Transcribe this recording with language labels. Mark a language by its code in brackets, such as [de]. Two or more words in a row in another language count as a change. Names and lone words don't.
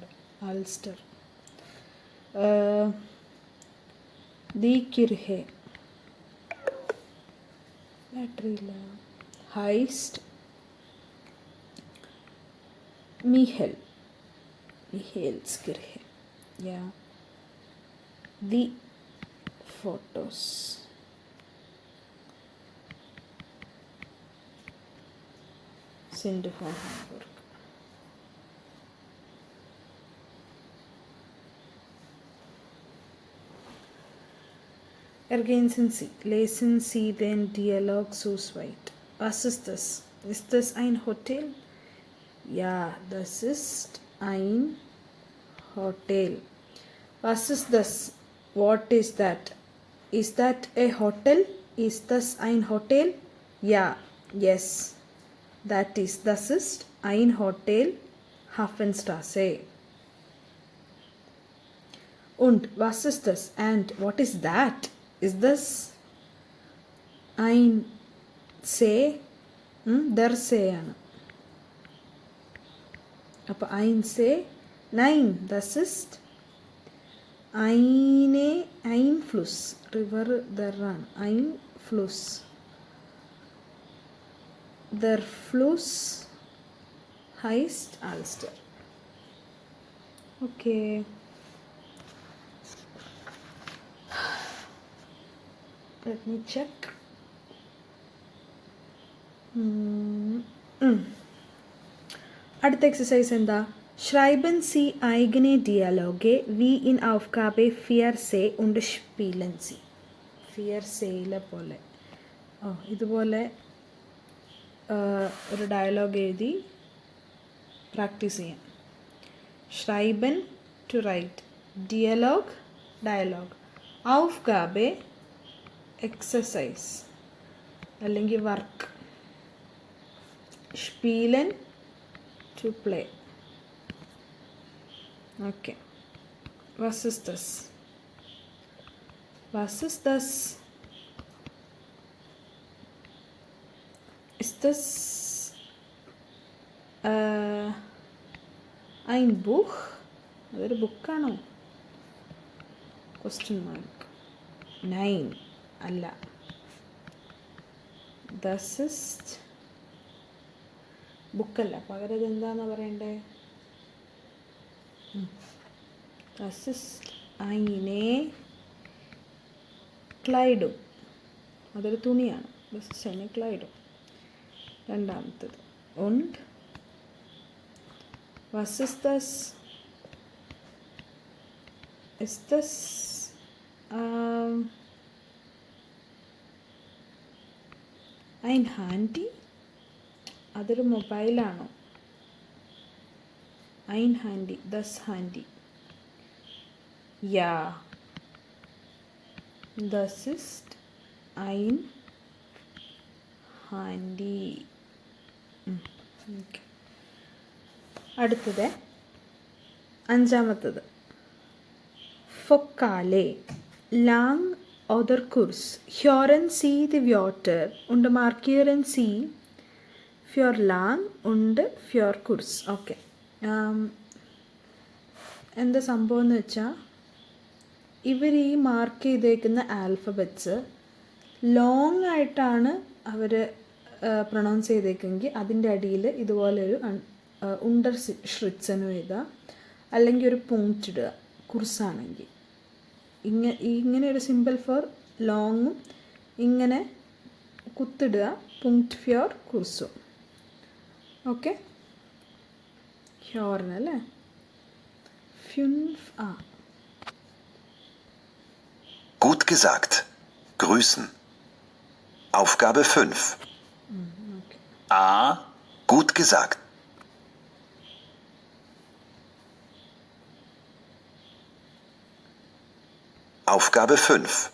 [ml] ആൾസ്റ്റർ. [de] die Kirche [ml] ബാറ്ററി ഇല്ല. [de] heißt Michaelis Kirche. Ja die Fotos sind von Hamburg. Ergänzen Sie, lesen Sie den Dialog zu zweit. Was ist das? Ist das ein Hotel? Ja, das ist ein Hotel. Was ist das? [en] What is that? Is that a hotel? [de] Ist das ein Hotel? Ja, yes. Das ist ein Hotel Hafenstraße. Und was ist das? [en] And what is that? [de] Is das ein See? Der See [ml] ആണ്. അപ്പോൾ [de] ein See? Nein, das ist ein Fluss. River der ആണ്. Ein Fluss. Der Fluss heißt Alster. [en] Okay. Let me check. [ml] അടുത്ത എക്സസൈസ് എന്താ? [de] Schreiben Sie eigene Dialoge wie in Aufgabe 4c und spielen Sie. [ml] 4cയിലെ പോലെ ഇതുപോലെ ഒരു ഡയലോഗ് എഴുതി പ്രാക്ടീസ് ചെയ്യാം. [en] Schreiben to write, Dialog dialogue, Aufgabe exercise [ml] അല്ലെങ്കിൽ വർക്ക്, [en] Spielen to play. [de] Okay. Was ist das? Ist das ein Buch? [ml] അതൊരു ബുക്കാണോ? [en] Question mark. [ml] Nein, അല്ല. [de] Das ist [ml] ബുക്കല്ല, പകരം ഇതെന്താണെന്ന് പറയണ്ടേ? [de] Das ist eine Kleidung. [ml] അതൊരു തുണിയാണ്. [de] Das ist eine Kleidung. രണ്ടാമത്തത്. Und was ist das? Ist das ein Handy? [ml] അതൊരു മൊബൈലാണോ? [de] ein Handy, das Handy. Ja, das ist ein Handy. [ml] Okay. അടുത്തത് അഞ്ചാമത്തത്. [de] Fokale, lang oder kurz. Hören Sie die Wörter und markieren Sie für lang und für kurz. Okay. [ml] എന്താ സംഭവം എന്ന് വെച്ചാൽ, ഇവർ ഈ മാർക്ക് ചെയ്തേക്കുന്ന ആൽഫബറ്റ്സ് ലോങ് ആയിട്ടാണ് അവർ പ്രൊണൗൺസ് ചെയ്തേക്കെങ്കിൽ അതിൻ്റെ അടിയിൽ ഇതുപോലൊരു ഉണ്ടർ ഷ്രിറ്റ്സനും എഴുതുക, അല്ലെങ്കിൽ ഒരു പോയിന്റ് ഇടുക കുർസാണെങ്കിൽ. ഇങ്ങനെ ഒരു സിമ്പിൾ ഫോർ ലോങ്ങും ഇങ്ങനെ കുത്തിടുക. [de] Punkt für kurz. ഓക്കെ, [ml] ഹ്യോറിന് അല്ലേ. [de] fünf A. Gut gesagt. Grüßen. Aufgabe 5. A, Gut gesagt. Aufgabe 5.